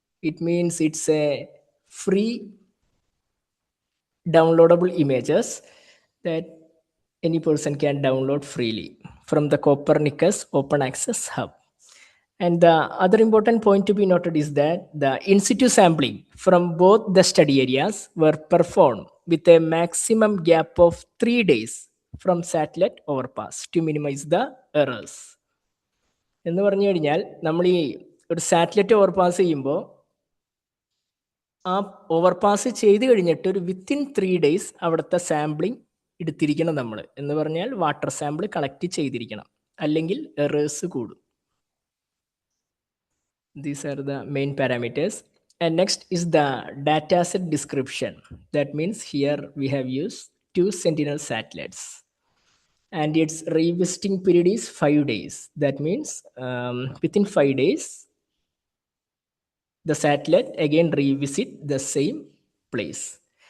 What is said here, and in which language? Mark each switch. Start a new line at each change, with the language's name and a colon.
English: It means it's a free downloadable images that any person can download freely from the Copernicus Open Access Hub. And the other important point to be noted is that the in situ sampling from both the study areas were performed with a maximum gap of 3 days from satellite overpass to minimize the errors.
Malayalam: എന്ന് പറഞ്ഞു കഴിഞ്ഞാൽ നമ്മൾ ഈ ഒരു satellite overpass ചെയ്യുമ്പോൾ ആ overpass ചെയ്ത് കഴിഞ്ഞിട്ട് ഒരു വിത്തിൻ 3 ഡേയ്സ് അവിടുത്തെ സാമ്പിളിംഗ് എടുത്തിരിക്കണം നമ്മൾ. എന്ന് പറഞ്ഞാൽ വാട്ടർ സാമ്പിൾ കളക്ട് ചെയ്തിരിക്കണം, അല്ലെങ്കിൽ എറേഴ്സ് കൂടും.
English: These are the main parameters. And next is the dataset description. That means here we have used 2 Sentinel satellites. And its revisiting period is 5 days. That means within 5 days, the satellite again revisit the same place.